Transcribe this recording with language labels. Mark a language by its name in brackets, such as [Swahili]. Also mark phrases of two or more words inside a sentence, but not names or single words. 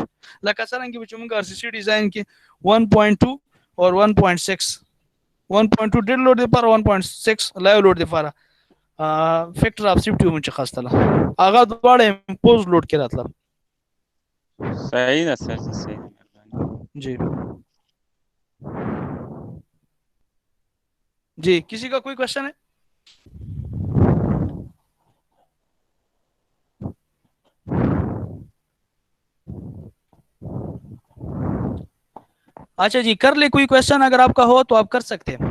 [Pashto] لکه څنګه چې موږ ار سی سی ډیزاین کې 1.2 اور 1.6 1.2 [English] dead load [Pashto] لپاره 1.6 [English] live load [Pashto] لپاره [English] factor of safety [Pashto] هم چې خاصه هغه دواړه [English] impose load [Pashto] کې راتله. صحیح ده سر جی صحیح [Urdu] जी. جی کسی کا کوئی کویسچن ہے? اچھا جی، کر لے کوئی کویسچن اگر آپ کا ہو تو آپ کر سکتے ہیں.